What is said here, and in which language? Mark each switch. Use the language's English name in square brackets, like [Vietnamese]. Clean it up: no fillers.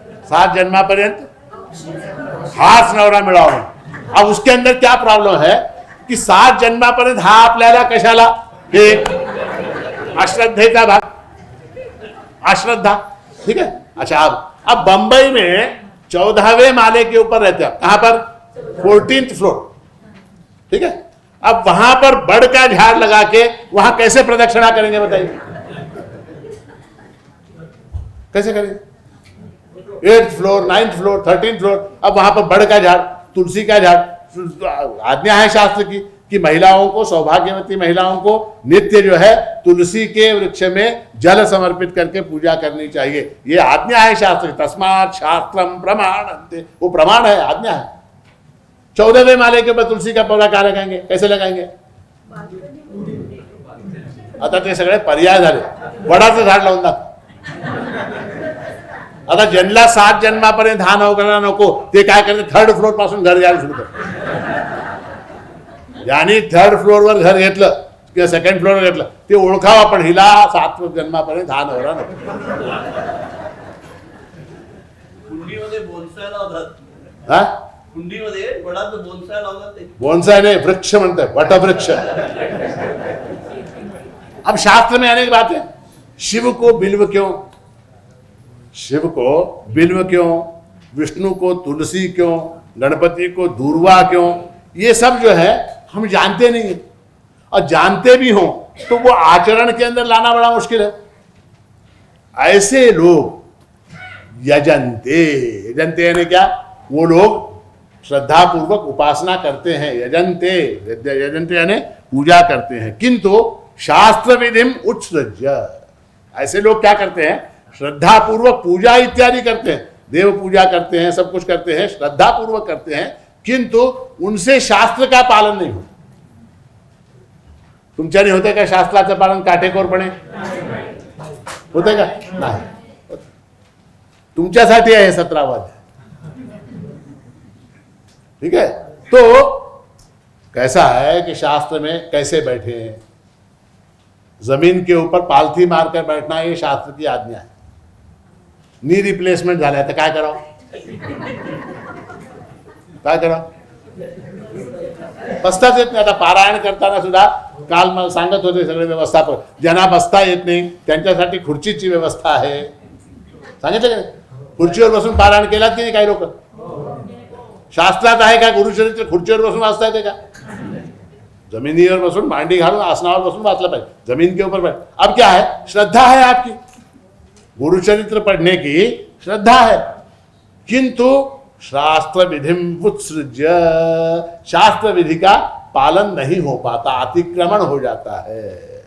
[Marathi] 7 जन्मापर्यंत हाच नवरा मिळावा। [Hindi] अब उसके अंदर क्या प्रॉब्लम है कि [Marathi] 7 जन्मापर्यंत हा आपल्याला कशाला, हे अश्रद्धेचा भाग, अश्रद्धा, [Hindi] ठीक है। अच्छा, अब बंबई में 14वें माले के ऊपर रहते हैं, कहां पर? 14th फ्लोर, ठीक है। अब वहां पर बड़ का झाड़ लगा के वहां कैसे प्रदक्षिणा करेंगे बताइए, कैसे करेंगे? 8th floor, 9th floor, 13th floor, अब वहां पर बड़ का झाड़, तुलसी का झाड़, आज्ञा है शास्त्र की कि महिलाओं को, सौभाग्यवती महिलाओं को नित्य जो है तुलसी के वृक्ष में जल समर्पित करके पूजा करनी चाहिए, ये आज्ञा है शास्त्र की। [Sanskrit] तस्मात् शास्त्रम प्रमाणन्ते, [Hindi] वो प्रमाण है, आज्ञा है। 14वें माले के ऊपर तुलसी का पौधा कहाँ लगाएंगे, कैसे लगाएंगे? [Marathi] आता ते सगळे पर्याय झाले, वडाचं झाड लावून दाखव। आता ज्यांना 7 जन्मापर्यंत हा नवरा नको ते काय करते, 3rd फ्लोर पासून घर घ्यायला सुरू करतात। यांनी 3rd फ्लोअरवर घर घेतलं किंवा 2nd फ्लोअरवर घेतलं, ते ओळखावं आपण, हिला 7 जन्मापर्यंत हा नवरा नको। कुंडीमध्ये बोनसाय लावतात, हा, कुंडीमध्ये वडाचं बोनसाय लावतात ते, बोनसाय नहीं, वृक्ष म्हणते, वटवृक्ष। [Hindi] अब शास्त्र में अनेक बातें, शिव को बिल्व क्यों, शिव को बिल्व क्यों, विष्णु को तुलसी क्यों, गणपति को दूर्वा क्यों, ये सब जो है हम जानते नहीं है, और जानते भी हों तो वो आचरण के अंदर लाना बड़ा मुश्किल है। ऐसे लोग यजंते, यजंते यानी क्या, वो लोग श्रद्धा पूर्वक उपासना करते हैं, यजंते, यजंते यानी पूजा करते हैं, किंतु [Sanskrit] शास्त्र विधिम उत्सृज्य, [Hindi] ऐसे लोग क्या करते हैं, श्रद्धा पूर्वक पूजा इत्यादि करते हैं, देव पूजा करते हैं, सब कुछ करते हैं, श्रद्धा पूर्वक करते हैं, किंतु उनसे शास्त्र का पालन नहीं होता। [Marathi] तुमच्याने होते का शास्त्राचं पालन काटेकोरपणे? होते का? नाही। तुमच्यासाठी आहे 17वां अध्याय, [Hindi] ठीक है। तो कैसा है कि शास्त्र में कैसे बैठे हैं, जमीन के ऊपर पालथी मारकर बैठना ये शास्त्र की आज्ञा है। [Marathi] नी रिप्लेसमेंट झालाय तर काय करावं, काय करावं, बसताच येत नाही। आता पारायण करताना सुद्धा काल मला सांगत होते सगळे व्यवस्थापक, ज्यांना बसता येत नाही त्यांच्यासाठी खुर्चीची व्यवस्था आहे, सांगितलं का? खुर्चीवर बसून पारायण केलात की नाही काही लोक? शास्त्रात आहे का गुरुचरित्र खुर्चीवर बसून वाचता येते का? जमिनीवर बसून, मांडी घालून, आसनावर बसून वाचलं पाहिजे, [Hindi] जमीन के ऊपर बैठ। अब क्या है, श्रद्धा है आपकी, गुरुचरित्र पढ़ने की श्रद्धा है, किंतु [Sanskrit] शास्त्र विधिम उत्सृज्य, [Hindi] शास्त्र विधि का पालन नहीं हो पाता, अतिक्रमण हो जाता है।